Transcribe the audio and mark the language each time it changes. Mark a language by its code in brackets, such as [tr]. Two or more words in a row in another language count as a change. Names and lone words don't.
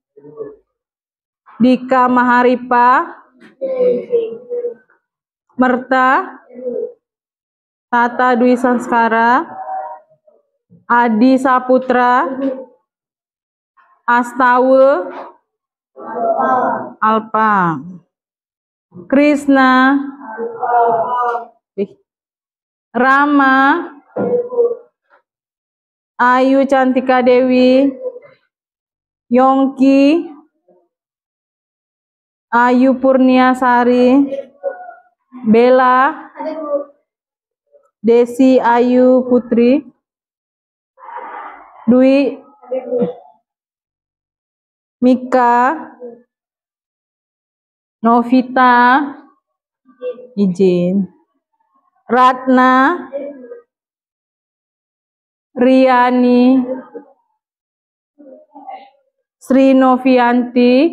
[id] Dika Maharipa. Merta. Tata Dwi Sanskara. Adi Saputra. Astawa. Alpa. Krishna. Rama. Ayu Cantika Dewi. Yongki. Ayu Purniasari. Bella. Desi Ayu Putri. Dwi. Mika. Novita. Izin. Ratna. Riani. Sri Novianti.